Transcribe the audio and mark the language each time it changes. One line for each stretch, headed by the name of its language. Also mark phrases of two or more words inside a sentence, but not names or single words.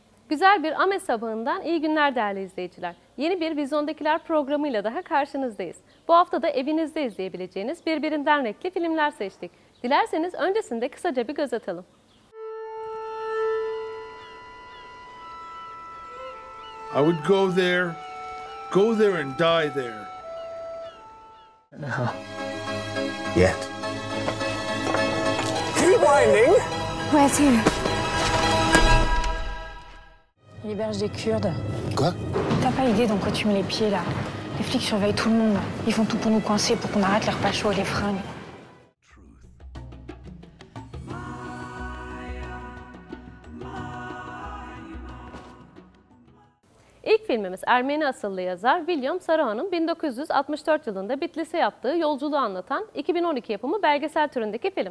Turkish: Güzel bir Ahmet sabahından iyi günler değerli izleyiciler. Yeni bir Vizyondakiler programıyla daha karşınızdayız. Bu hafta da evinizde izleyebileceğiniz birbirinden renkli filmler seçtik. Dilerseniz öncesinde kısaca bir göz atalım.
English: I would go there and die there. No. Yet. Keep winding. Where's he?
French: Il héberge des Kurdes. Quoi? T'as pas idée dans quoi tu mets les pieds, là? Les flics surveillent tout le monde. Ils font tout pour nous coincer, pour qu'on arrête les repas chauds et les fringues.
Turkish: İlk filmimiz Ermeni asıllı yazar William Saroyan'ın 1964 yılında Bitlis'e yaptığı yolculuğu anlatan 2012 yapımı belgesel türündeki film.